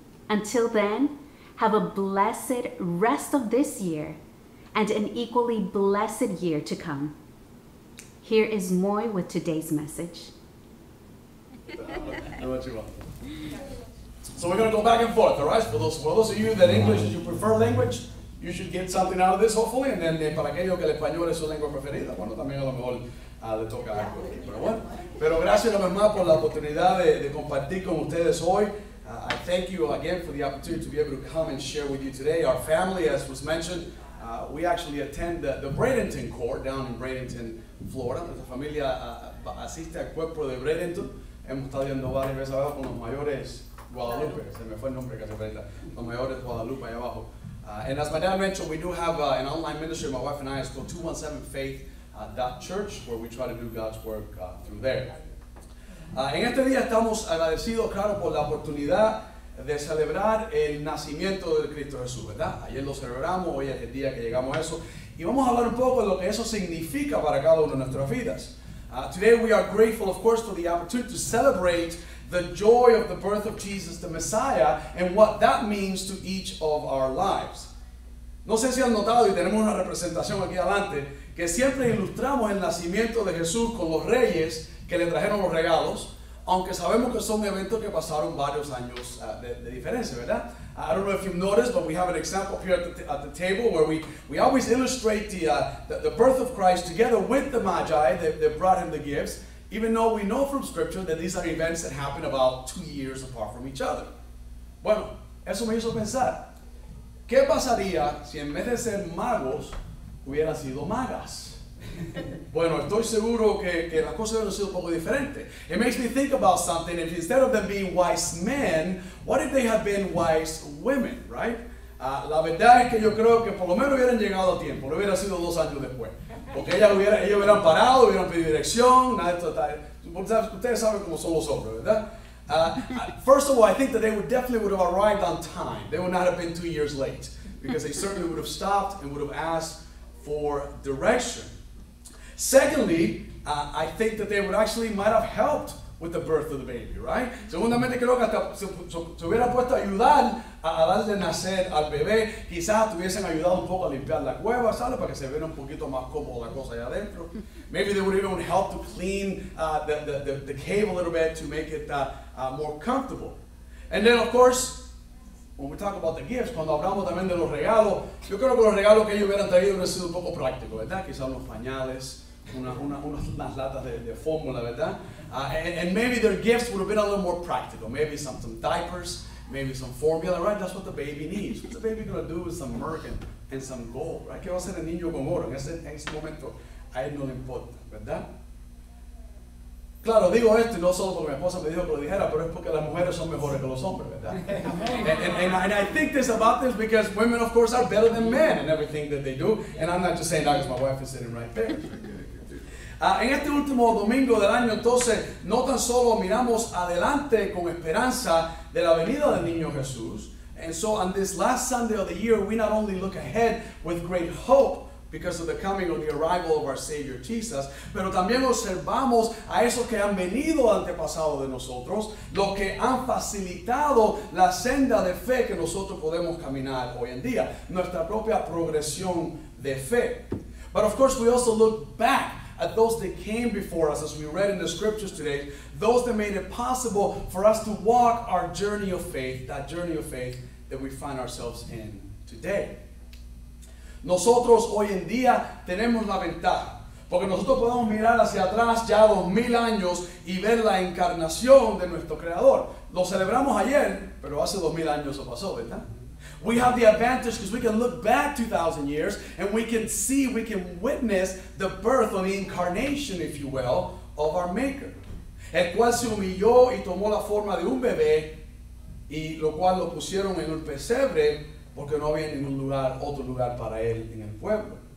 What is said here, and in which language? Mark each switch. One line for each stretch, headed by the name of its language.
English: Until then, have a blessed rest of this year and an equally blessed year to come. Here is Moy with today's message. So we're going to go back and forth, all right? For those of you that English is your preferred language, you should get something out of this, hopefully.
Spanish: And then para aquellos que el español es su lengua preferida, bueno, también a lo mejor le toca algo aquí. Pero bueno, pero gracias una vez más por la oportunidad de compartir con ustedes hoy.
English: I thank you again for the opportunity to be able to come and share with you today. Our family, as was mentioned, we actually attend the Bradenton Corps down in Bradenton, Florida.
Spanish: Nuestra familia asiste al cuerpo de Bradenton. Hemos estado yendo varias veces abajo con los mayores Guadalupe. Se me fue el nombre casi ahorita. Los mayores Guadalupe allá abajo.
English: And as my dad mentioned, we do have an online ministry. My wife and I, it's called 217faith.church, where we try to do God's work through there.
Spanish: En este día estamos agradecidos, claro, por la oportunidad de celebrar el nacimiento de Cristo Jesús, ¿verdad? Ayer lo celebramos, hoy es el día que llegamos a eso. Y vamos a hablar un poco de lo que eso significa para cada una de nuestras vidas.
English: Today we are grateful, of course, for the opportunity to celebrate the joy of the birth of Jesus, the Messiah, and what that means to each of our lives.
Spanish: No sé si han notado, y tenemos una representación aquí adelante, que siempre ilustramos el nacimiento de Jesús con los reyes que le trajeron los regalos, aunque sabemos que son eventos que pasaron varios años de diferencia, ¿verdad?
English: I don't know if you've noticed, but we have an example here at the table where we always illustrate the birth of Christ together with the Magi that brought him the gifts, even though we know from Scripture that these are events that happen about 2 years apart from each other.
Spanish: Bueno, eso me hizo pensar, ¿qué pasaría si en vez de ser magos hubieran sido magas? Bueno, estoy seguro que las cosas hubieran sido un poco diferentes.
English: It makes me think about something. If instead of them being wise men, what if they had been wise women, right?
Spanish: La verdad es que yo creo que por lo menos hubieran llegado a tiempo. No hubiera sido 2 años después. Porque ellos hubieran parado, hubieran pedido dirección. Nada de esto, ustedes saben cómo son los hombres, ¿verdad?
English: First of all, I think that they definitely would have arrived on time. They would not have been 2 years late. Because they certainly would have stopped and would have asked for direction. Secondly, I think that they would actually might have helped with the birth of the baby, right?
Spanish: Segundamente creo que hasta se hubiera puesto a ayudar a darle nacer al bebé. Quizás tuviesen ayudado un poco a limpiar la cueva, ¿sabes? Para que se viera un poquito más cómodo la cosa allá adentro.
English: Maybe they would even help to clean the cave a little bit to make it more comfortable. And then, of course, when we talk about the gifts,
Spanish: cuando hablamos también de los regalos, yo creo que los regalos que ellos hubieran traído hubieran sido un poco prácticos, ¿verdad? Quizás unos pañales, unas latas de fórmula, ¿verdad?
English: And maybe their gifts would have been a little more practical. Maybe some diapers, maybe some formula, right? That's what the baby needs. What's the baby going to do with some milk and some gold, right?
Spanish: ¿Qué va a hacer el niño con oro? En ese momento a él no le importa, ¿verdad? Claro, digo esto y no solo porque mi esposa me dijo que lo dijera, pero es porque las mujeres son mejores que los hombres, ¿verdad?
English: and I think this about this because women, of course, are better than men in everything that they do. And I'm not just saying that because my wife is sitting right there.
Spanish: En este último domingo del año, entonces, no tan solo miramos adelante con esperanza de la venida del niño Jesús.
English: And so on this last Sunday of the year, we not only look ahead with great hope, because of the coming or the arrival of our Savior Jesus,
Spanish: pero también observamos a esos que han venido antepasado de nosotros, los que han facilitado la senda de fe que nosotros podemos caminar hoy en día, nuestra propia progresión de fe.
English: But of course we also look back at those that came before us, as we read in the scriptures today, those that made it possible for us to walk our journey of faith, that journey of faith that we find ourselves in today.
Spanish: Nosotros hoy en día tenemos la ventaja, porque nosotros podemos mirar hacia atrás ya 2000 años y ver la encarnación de nuestro Creador. Lo celebramos ayer, pero hace 2000 años eso pasó, ¿verdad?
English: We have the advantage because we can look back 2,000 years and we can see, we can witness the birth or the incarnation, if you will, of our Maker,
Spanish: el cual se humilló y tomó la forma de un bebé, y lo cual lo pusieron en un pesebre porque no había ningún lugar, otro lugar para él en el pueblo.